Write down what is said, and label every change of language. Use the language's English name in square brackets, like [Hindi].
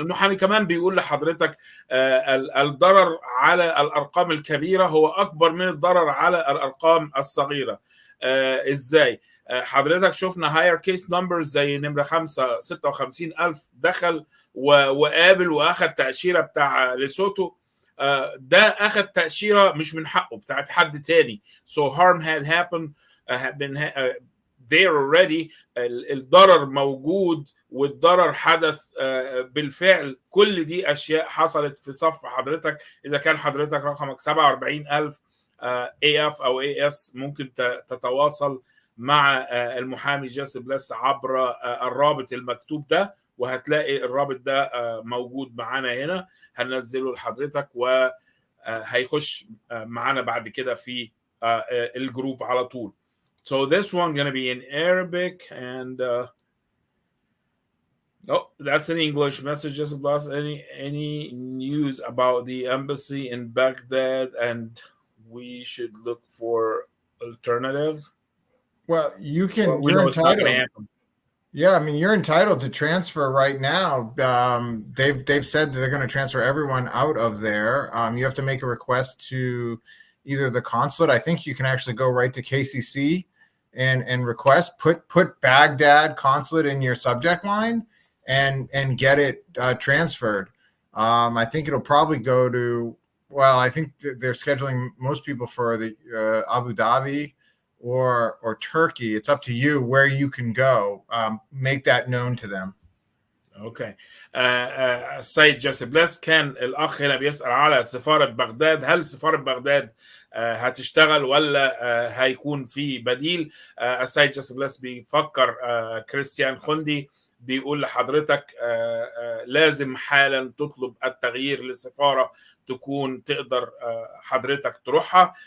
[Arabic] المحامي كمان بيقول لحضرتك الضرر على الارقام الكبيره هو اكبر من الضرر على الارقام الصغيره. ازاي؟ حضرتك شفنا [English] higher case numbers [Arabic] زي نمره 5 56,000 دخل وقابل واخد تاشيره بتاع ليسوتو. ده اخد تاشيره مش من حقه، بتاعت حد تاني. [English] so harm had happened there already. [Arabic] الضرر موجود والضرر حدث بالفعل. كل دي اشياء حصلت في صف حضرتك. اذا كان حضرتك رقمك 47,000 AF او AS، ممكن تتواصل مع المحامي جيسي بليس عبر الرابط المكتوب ده، وهتلاقي الرابط ده موجود معانا هنا. هننزله لحضرتك وهيخش معانا بعد كده في الجروب على طول. [English] So this one gonna be in Arabic and oh, that's in English. Messages plus any news about the embassy in Baghdad and we should look for alternatives. Well, you can. Well, you're entitled. Yeah, I mean, you're entitled to transfer right now. They've said that they're going to transfer everyone out of there. You have to make a request to either the consulate. I think you can actually go right to KCC and request. Put Baghdad consulate in your subject line and get it transferred. I think it'll probably go to. Well, I think they're scheduling most people for the Abu Dhabi or Turkey. It's up to you where you can go. Make that known to them. Okay. [Arabic] السيد جيسي بليس، كان الاخ هنا بيسال على سفاره بغداد. هل سفاره بغداد هتشتغل ولا هيكون في بديل؟ السيد جيسي بليس بيفكر كريستيان خندي بيقول لحضرتك لازم حالا تطلب التغيير للسفاره تكون تقدر حضرتك تروحها.